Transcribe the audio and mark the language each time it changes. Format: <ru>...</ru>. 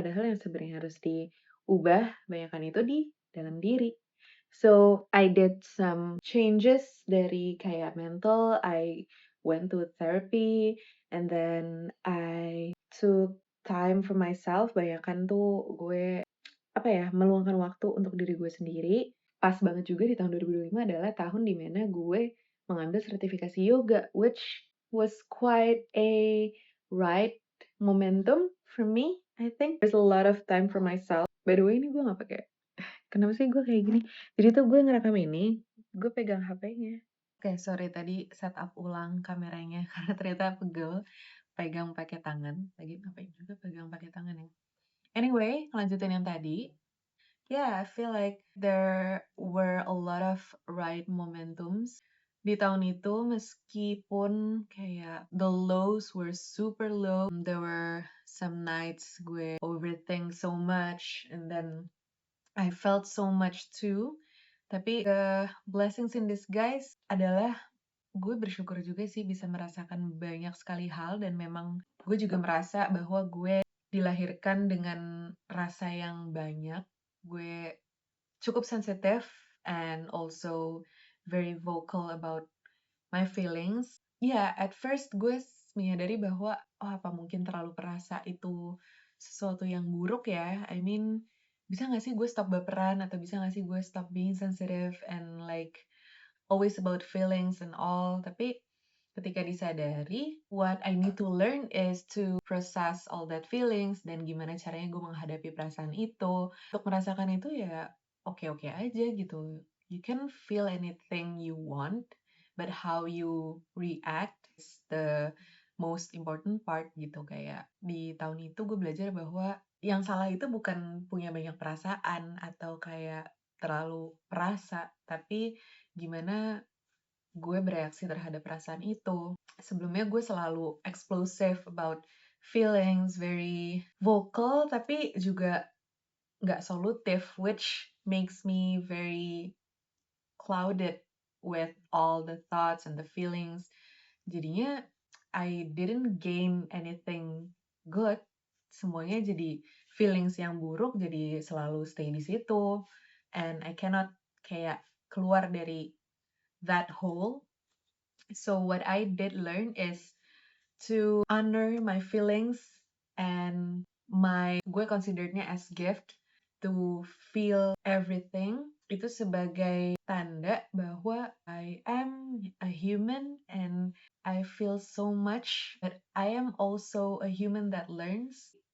<id>Padahal yang sebenarnya harus diubah, banyakan itu di dalam diri.</id> <en>So I did some changes</en> <id>dari kayak mental,</id> <en>I went to therapy, and then I took time for myself.</en> <id>Banyakan tuh gue meluangkan waktu untuk diri gue sendiri. Pas banget juga di tahun 2025 adalah tahun dimana gue mengambil sertifikasi yoga,</id> <en>which was quite a right momentum for me. I think there's a lot of time for myself.</en> <id>By the way, ini gue nggak pakai. Kenapa sih gue kayak gini? Jadi tuh gue ngerekam ini, gue pegang HP-nya. Oke, sorry tadi setup ulang kameranya karena ternyata pegel pegang pakai tangan. Lagi ngapain juga pegang pakai tangan ya. Anyway, lanjutin yang tadi.</id> <en>Yeah, I feel like there were a lot of right momentums</en> <id>di tahun itu, meskipun kayak</id> <en>the lows were super low. There were some nights gue overthink so much, and then I felt so much too.</en> <id>Tapi</id> <en>the blessings in disguise</en> <id>adalah gue bersyukur juga sih bisa merasakan banyak sekali hal, dan memang gue juga merasa bahwa gue dilahirkan dengan rasa yang banyak. Gue cukup sensitif</id> <en>and also very vocal about my feelings.</en> <id>Ya, at first gue menyadari bahwa apa mungkin terlalu perasa itu sesuatu yang buruk ya.</id> <en>I mean,</en> <id>bisa gak sih gue</id> <en>stop baperan, atau bisa gak sih gue stop being sensitive and like always about feelings and all.</en> <id>Tapi ketika disadari,</id> <en>what I need to learn is to process all that feelings,</en> <id>dan gimana caranya gue menghadapi perasaan itu. Untuk merasakan itu ya oke-oke aja gitu.</id> <en>You can feel anything you want, but how you react is the most important part gitu.</en> <id>Kayak di tahun itu gue belajar bahwa yang salah itu bukan punya banyak perasaan atau kayak terlalu perasa, tapi gimana gue bereaksi terhadap perasaan itu. Sebelumnya gue selalu</id> <en>explosive about feelings, very vocal,</en> <id>tapi juga nggak solutif,</id> <en>which makes me very clouded with all the thoughts and the feelings. Jadinya I didn't gain anything good.</en> <id>Semuanya jadi feelings yang buruk, jadi selalu stay di situ.</id> <en>And I cannot</en> <id>kayak keluar dari</id> <en>that hole. So what I did learn is to honor my feelings, and gue considerednya as gift to feel everything.</en> <id>Itu sebagai tanda bahwa</id> <en>I am a human and I feel so much, but I am also a human that learns.</en>